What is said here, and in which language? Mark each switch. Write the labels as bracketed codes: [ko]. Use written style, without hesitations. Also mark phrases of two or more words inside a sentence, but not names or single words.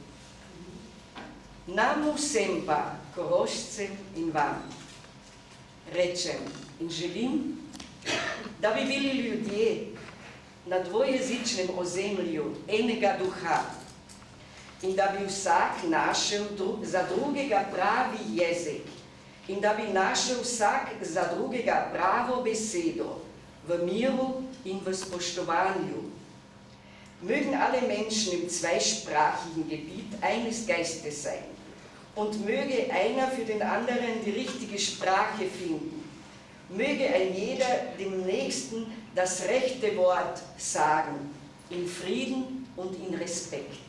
[sl] Nam vsem pa, Korošcem in vam, rečem in želim, da bi bili ljudje na dvojezičnem ozemlju enega duha in da bi vsak našel za drugega pravi jezik in da bi našel vsak za drugega pravo besedo v miru in v spoštovanju. [de] Mögen alle Menschen im zweisprachigen Gebiet eines Geistes sein und möge einer für den anderen die richtige Sprache finden. Möge ein jeder dem Nächsten das rechte Wort sagen, in Frieden und in Respekt.